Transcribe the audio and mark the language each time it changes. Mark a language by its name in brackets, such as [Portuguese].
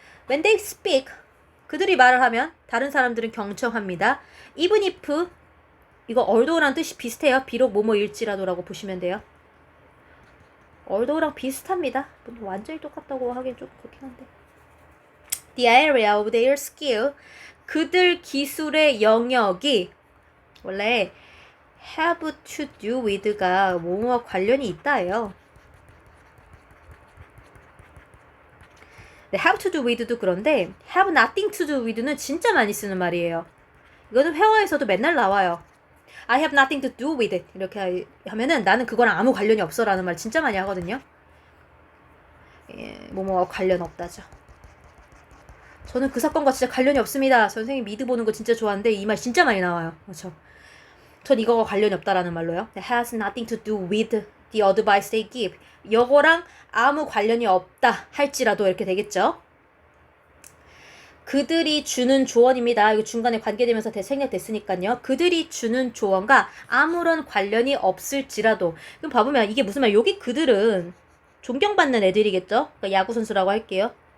[English] When they speak, [Korean] 그들이 말을 하면 다른 사람들은 경청합니다. Even if, 이거 although 뜻이 비슷해요. 비록 뭐뭐일지라도라고 보시면 돼요. although랑 비슷합니다. 완전히 똑같다고 하긴 좀 그렇긴 한데. [English] The area of their skill, [Korean] 그들 기술의 영역이 원래 [English] have to do with [Korean] 가 뭐뭐와 관련이 있다예요. [English] have to do with [Korean] 도 그런데 [English] have nothing to do with [Korean] 는 진짜 많이 쓰는 말이에요. 이거는 회화에서도 맨날 나와요. [English] I have nothing to do with it. [Korean] 이렇게 하면은 나는 그거랑 아무 관련이 없어 라는 말 진짜 많이 하거든요. 뭐뭐와 관련 없다죠. 저는 그 사건과 진짜 관련이 없습니다. 선생님 미드 보는 거 진짜 좋아하는데 이 말 진짜 많이 나와요. 그렇죠? 전 이거와 관련이 없다라는 말로요. [English] That has nothing to do with the advice they give. [Korean] 이거랑 아무 관련이 없다 할지라도 이렇게 되겠죠. 그들이 주는 조언입니다. 이거 중간에 관계되면서 생략됐으니까요. 그들이 주는 조언과 아무런 관련이 없을지라도. 그럼 봐보면 이게 무슨 말? 여기 그들은 존경받는 애들이겠죠? 그러니까 야구 선수라고 할게요.